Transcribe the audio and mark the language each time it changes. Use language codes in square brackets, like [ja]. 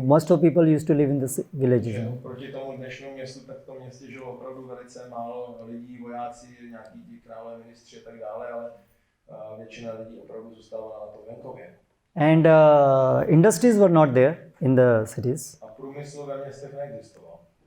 [en] Most of people used to live in the villages. [cs] Proti tomu dnešnímu městu, tak v tom městě žilo opravdu velice málo lidí, vojáci, nějaký ti králé, ministři a tak dále, ale většina lidí opravdu zůstávala na tom venkově. [en] And industries were not there in the cities. [cs] A průmysl ve městech neexistoval.